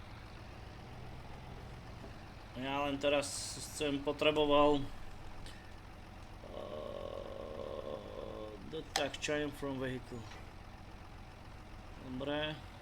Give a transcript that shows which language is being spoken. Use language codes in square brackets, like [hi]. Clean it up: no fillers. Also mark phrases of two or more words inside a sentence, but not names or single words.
[sk] Ja len teraz potreboval... [en] Detect chain from vehicle. [sk] Dobre.